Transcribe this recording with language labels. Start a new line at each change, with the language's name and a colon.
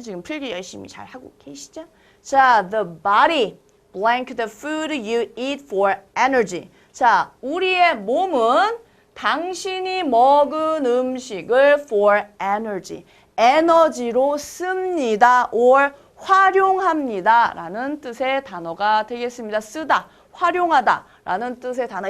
Korean: 지금 필기 열심히 잘 하고 계시죠? 자,
English: the body blank the food you eat for energy.
Korean: 자, 우리의 몸은 당신이 먹은 음식을
English: for energy.
Korean: 에너지로 씁니다. or 활용합니다. 라는 뜻의 단어가 되겠습니다. 쓰다, 활용하다 라는 뜻의 단어.